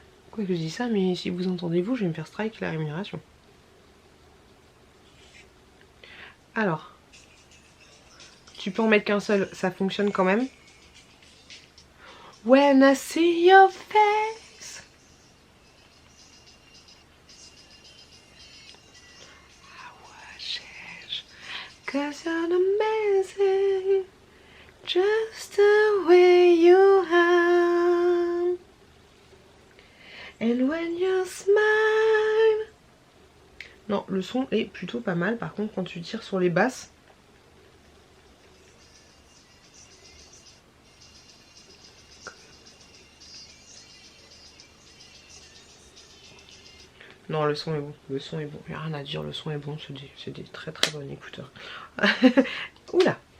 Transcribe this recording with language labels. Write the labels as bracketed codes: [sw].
[fr] Quoi que je dis ça, mais si vous entendez vous, je vais me faire strike la rémunération. Alors, tu peux en mettre qu'un seul, ça fonctionne quand même. [en] When I see your face, I watch it, 'cause you're amazing, just the way you are. And when you smile. [fr] Non, le son est plutôt pas mal. Par contre, quand tu tires sur les basses, non, le son est bon, le son est bon, il n'y a rien à dire, le son est bon, c'est des très très bons écouteurs. Oula.